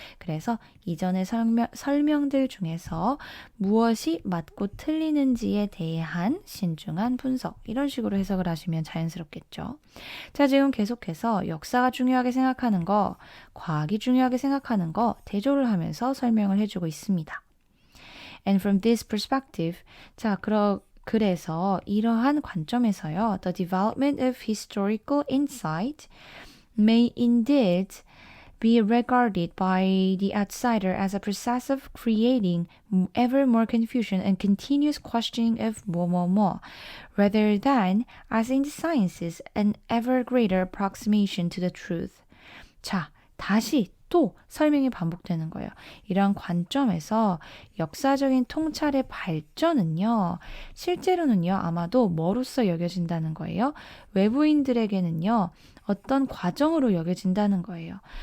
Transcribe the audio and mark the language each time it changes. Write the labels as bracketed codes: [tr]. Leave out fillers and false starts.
[ko] 그래서 이전의 설명들 중에서 무엇이 맞고 틀리는지에 대한 신중한 분석 이런 식으로 해석을 하시면 자연스럽겠죠. 자, 지금 계속해서 역사가 중요하게 생각하는 거, 과학이 중요하게 생각하는 거 대조를 하면서 설명을 해주고 있습니다. [en] And from this perspective, [ko] 자, 그래서 이러한 관점에서요, [en] the development of historical insight may indeed be regarded by the outsider as a process of creating ever more confusion and continuous questioning of [ko] 뭐뭐뭐, [en] rather than, as in the sciences, an ever greater approximation to the truth. [ko] 자, 다시 또 설명이 반복되는 거예요. 이런 관점에서 역사적인 통찰의 발전은요, 실제로는요, 아마도 뭐로서 여겨진다는 거예요? 외부인들에게는요, 어떤 과정으로 여겨진다는 거예요.